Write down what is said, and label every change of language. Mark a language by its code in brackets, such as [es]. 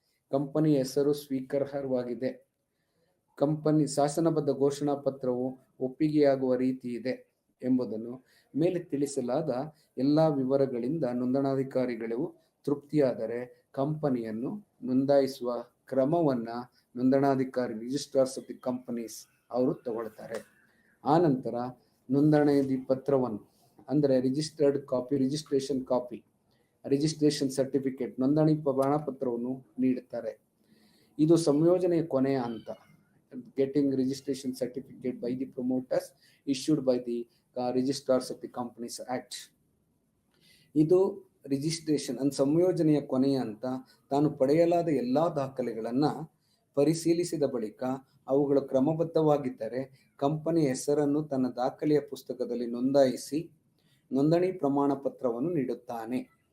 [kn] ಕಂಪನಿಯ ಹೆಸರು ಸ್ವೀಕಾರಾರ್ಹವಾಗಿದೆ. ಕಂಪನಿ ಶಾಸನಬದ್ಧ ಘೋಷಣಾ ಪತ್ರವು ಒಪ್ಪಿಗೆಯಾಗುವ ರೀತಿ ಇದೆ ಎಂಬುದನ್ನು ಮೇಲೆ ತಿಳಿಸಲಾದ ಎಲ್ಲ ವಿವರಗಳಿಂದ ನೋಂದಣಾಧಿಕಾರಿಗಳು ತೃಪ್ತಿಯಾದರೆ ಕಂಪನಿಯನ್ನು ನೋಂದಾಯಿಸುವ ಕ್ರಮವನ್ನು ನೋಂದಣಾಧಿಕಾರಿ ರಿಜಿಸ್ಟ್ರಾರ್ಸ್ ಆಫ್ ದಿ ಕಂಪನೀಸ್ ಅವರು ತಗೊಳ್ತಾರೆ. ಆನಂತರ ನೋಂದಣಿ ಪತ್ರವನ್ನು ಅಂದರೆ registered copy, registration copy, registration certificate, ನೋಂದಣಿ ಪ್ರಮಾಣ ಪತ್ರವನ್ನು ನೀಡುತ್ತಾರೆ. ಇದು ಸಂಯೋಜನೆಯ ಕೊನೆಯ ಹಂತ. [en] Getting registration certificate by the promoters issued by the registrars of the companies act. [kn] ಇದು ರಿಜಿಸ್ಟ್ರೇಷನ್ ಸಂಯೋಜನೆಯ ಕೊನೆಯ ಹಂತ. ತಾನು ಪಡೆಯಲಾದ ಎಲ್ಲ ದಾಖಲೆಗಳನ್ನು ಪರಿಶೀಲಿಸಿದ ಬಳಿಕ ಅವುಗಳು ಕ್ರಮಬದ್ಧವಾಗಿದ್ದರೆ ಕಂಪನಿಯ ಹೆಸರನ್ನು ತನ್ನ ದಾಖಲೆಯ ಪುಸ್ತಕದಲ್ಲಿ ನೋಂದಾಯಿಸಿ ನೋಂದಣಿ ಪ್ರಮಾಣ ಪತ್ರವನ್ನು ನೀಡುತ್ತಾನೆ.